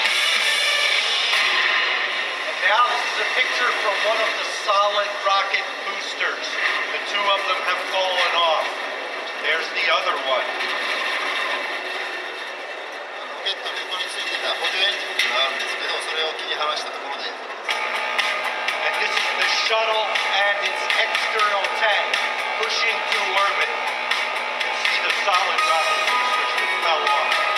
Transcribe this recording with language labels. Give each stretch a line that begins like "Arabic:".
English: Now this is a picture from one of the solid rocket boosters. The two of them have fallen off. There's the other one.
Japanese: ロケットの横についてた補助エンジンがあるんですけど、それを切り離したところで。
English: And this is the shuttle and its external tank pushing through orbit. You can see the solid rocket boosters that fell off.